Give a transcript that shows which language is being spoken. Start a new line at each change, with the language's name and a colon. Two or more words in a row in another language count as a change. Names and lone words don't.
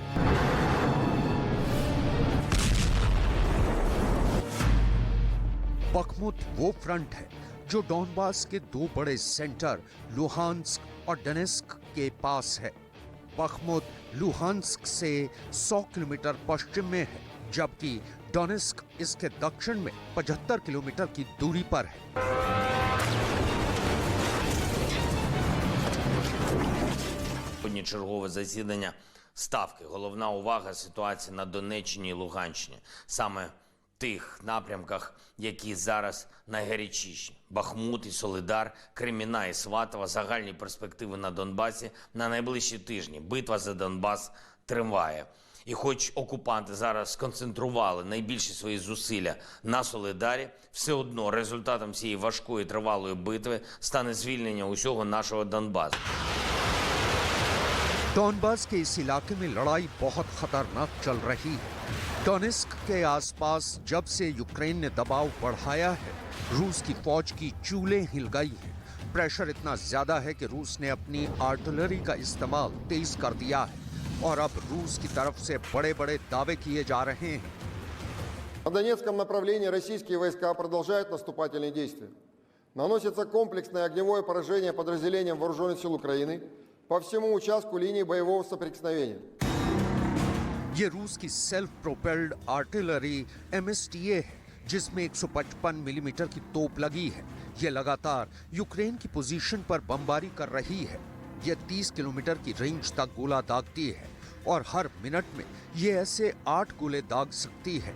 Hindi: बखमुत वो फ्रंट है जो डॉनबास के दो बड़े सेंटर लुहांस्क और डोनेस्क के पास है। बखमुत लुहांस्क से 100 किलोमीटर पश्चिम में है, जबकि डोनेस्क इसके दक्षिण में 75 किलोमीटर की दूरी पर है।
Ukrainian: Сьогодні чергове засідання Ставки. Головна увага – ситуація на Донеччині і Луганщині. Саме в тих напрямках, які зараз найгарячіші. Бахмут і Солидар, Креміна і Сватово, загальні перспективи на Донбасі на найближчі тижні. Битва за Донбас триває. І хоч окупанти зараз сконцентрували найбільші свої зусилля на Солидарі, все одно результатом цієї важкої тривалої битви стане звільнення усього нашого Донбасу.
Hindi: डॉनबास के इस इलाके में लड़ाई बहुत खतरनाक चल रही है। डोनेस्क के आसपास जब से यूक्रेन ने दबाव बढ़ाया है, रूस की फौज की चूलें हिल गई हैं। प्रेशर इतना ज्यादा है कि रूस ने अपनी आर्टिलरी का इस्तेमाल तेज कर दिया है और अब रूस की तरफ से बड़े-बड़े दावे किए जा रहे हैं।
Russian: На Донецком направлении российские войска продолжают наступательные действия. Наносится комплексное огневое поражение подразделениям вооруженных сил Украины по всему участку линии боевого соприкосновения.
Hindi: ये रूस की
English: self propelled artillery
Hindi: MSTA है, जिसमें 155 मिलीमीटर की तोप लगी है। ये लगातार यूक्रेन की पोजीशन पर बमबारी कर रही है। ये 30 किलोमीटर की रेंज तक गोला दागती है और हर मिनट में ये ऐसे 8 गोले दाग सकती है।